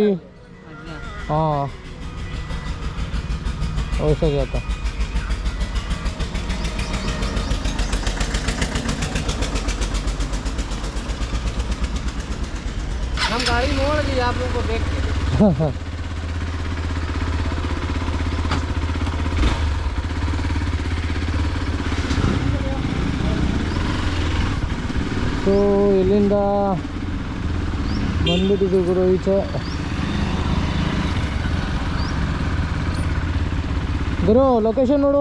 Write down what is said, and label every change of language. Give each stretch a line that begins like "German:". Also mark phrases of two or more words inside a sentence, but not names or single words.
Hindi: अच्छा. हाँ, वैसा जाता. हम गाड़ी मोड़ दी आप लोगों को देख के.
Kannada: ಸೊ ಇಲ್ಲಿಂದ ಬಂದ್ಬಿಟ್ಟಿದ್ದೀವಿ ಗುರು ಈಚೆ. ಗುರು ಲೊಕೇಶನ್ ನೋಡು.